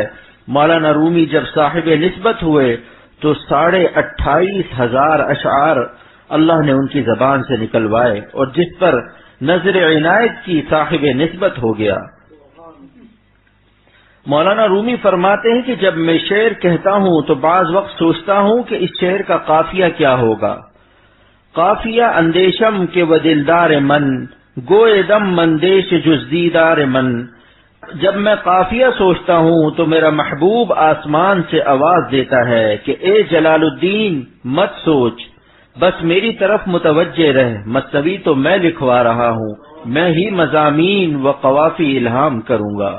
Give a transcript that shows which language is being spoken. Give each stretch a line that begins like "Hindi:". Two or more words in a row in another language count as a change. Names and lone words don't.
Urdu: مولانا رومی جب صاحب نسبت ہوئے تو 28,500 اشعار اللہ نے ان کی زبان سے نکلوائے، اور جس پر نظر عنایت کی صاحب نسبت ہو گیا۔ مولانا رومی فرماتے ہیں کہ جب میں شعر کہتا ہوں تو بعض وقت سوچتا ہوں کہ اس شعر کا قافیہ کیا ہوگا۔
Persian: قافیہ اندیشم کے و دلدار من، گوئے دم مندیش جز دیدار من۔
Urdu: جب میں قافیہ سوچتا ہوں تو میرا محبوب آسمان سے آواز دیتا ہے کہ اے جلال الدین مت سوچ، بس میری طرف متوجہ رہ، مثنوی تو میں لکھوا رہا ہوں، میں ہی مضامین و قوافی الہام کروں گا۔